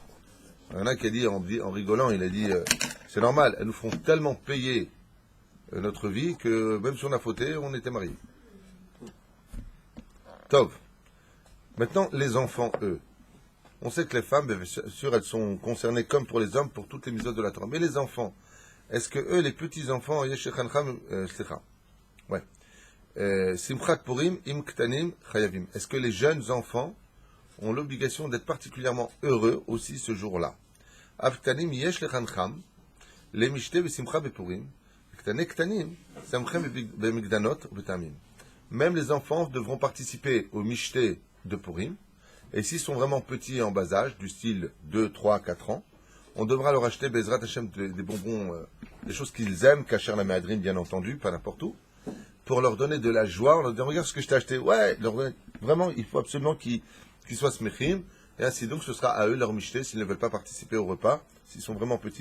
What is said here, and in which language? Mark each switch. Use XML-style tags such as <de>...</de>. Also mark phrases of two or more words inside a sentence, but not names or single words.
<fr>Il y en a qui a dit, en rigolant, il a dit, c'est normal, elles nous font tellement payer notre vie que même si on a fauté, on était mariés. Tov. Maintenant, les enfants, eux. On sait que les femmes, bien sûr, elles sont concernées comme pour les hommes, pour toutes les mitzvot de la Torah. Mais les enfants, est-ce que eux, les petits-enfants,</fr> <he>שמחת פורים אם קטנים חייבים.</he> <fr>Est-ce que les jeunes enfants ont l'obligation d'être particulièrement heureux aussi ce jour-là?</fr> <he>אף קטנים יש לחנכם למשתה ושמחה בפורים, קטני קטנים שמחם במגדנות ותמים.</he> <fr>Même les enfants devront participer au mishte de Purim, et s'ils sont vraiment petits et en bas âge, du style 2, 3, 4 ans, on devra leur acheter</fr> <he>בעזרת השם</he> <fr>des bonbons, des choses qu'ils aiment,</fr> <he>כשר למהדרין</he> <fr>bien entendu, pas n'importe où, pour leur donner de la joie, on leur dit regarde ce que je t'ai acheté, ouais, vraiment il faut absolument qu'ils soient smechim, et ainsi donc ce sera à eux leur mishté s'ils ne veulent pas participer au repas, s'ils sont vraiment petits.</fr>